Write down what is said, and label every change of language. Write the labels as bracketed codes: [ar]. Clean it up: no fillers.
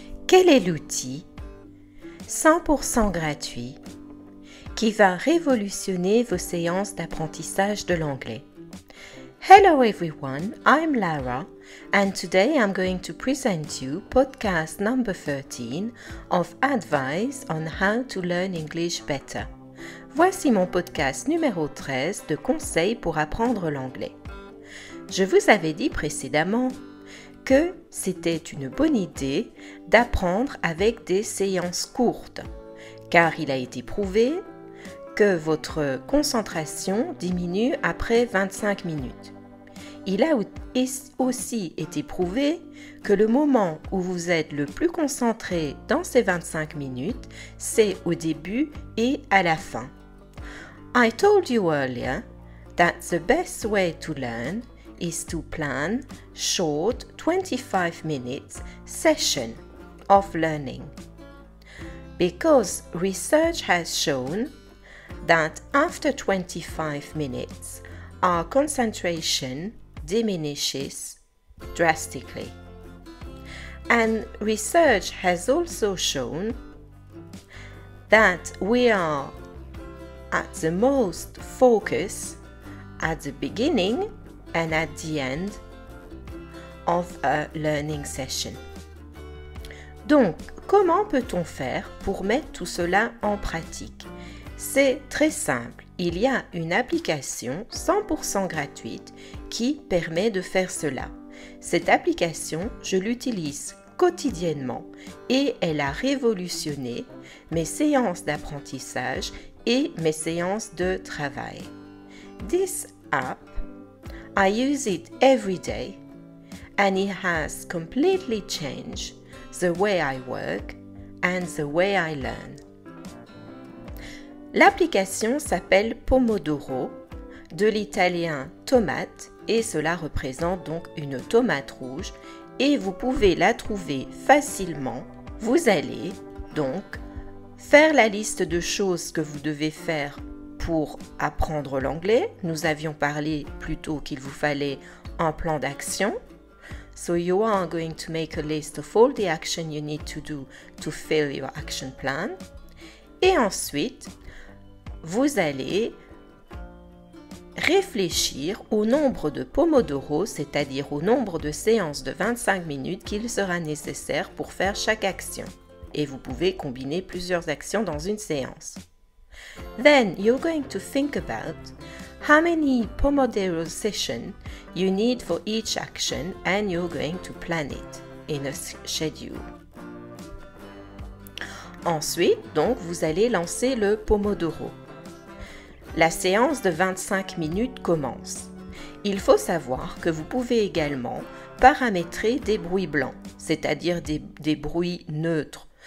[fr] Quel est l'outil 100% gratuit qui va révolutionner vos séances d'apprentissage de l'anglais? [en] Hello everyone, I'm Lara and today I'm going to present you podcast number 13 of Advice on How to Learn English Better. [fr] Voici mon podcast numéro 13 de conseils pour apprendre l'anglais. Je vous avais dit précédemment que c'était une bonne idée d'apprendre avec des séances courtes, car il a été prouvé que votre concentration diminue après 25 minutes. Il a aussi été prouvé que le moment où vous êtes le plus concentré dans ces 25 minutes, c'est au début et à la fin. [en] I told you earlier that the best way to learn is to plan short 25 minutes session of learning. Because research has shown that after 25 minutes, our concentration diminishes drastically. And research has also shown that we are at the most focused at the beginning and at the end of a learning session. [fr] Donc, comment peut-on faire pour mettre tout cela en pratique? C'est très simple. Il y a une application 100% gratuite qui permet de faire cela. Cette application, je l'utilise quotidiennement et elle a révolutionné mes séances d'apprentissage et mes séances de travail. [en] This app, I use it every day and it has completely changed the way I work and the way I learn. [fr] L'application s'appelle Pomodoro, de l'italien tomate, et cela représente donc une tomate rouge et vous pouvez la trouver facilement. Vous allez donc faire la liste de choses que vous devez faire pour apprendre l'anglais. Nous avions parlé plus tôt qu'il vous fallait un plan d'action. [en] So you are going to make a list of all the action you need to do to fill your action plan. [fr] Et ensuite, vous allez réfléchir au nombre de Pomodoro, c'est-à-dire au nombre de séances de 25 minutes qu'il sera nécessaire pour faire chaque action. Et vous pouvez combiner plusieurs actions dans une séance. [en] Then you're going to think about how many Pomodoro sessions you need for each action and you're going to plan it in a schedule. [fr] Ensuite, donc, vous allez lancer le Pomodoro. La séance de 25 minutes commence. Il faut savoir que vous pouvez également paramétrer des bruits blancs, c'est-à-dire des bruits neutres.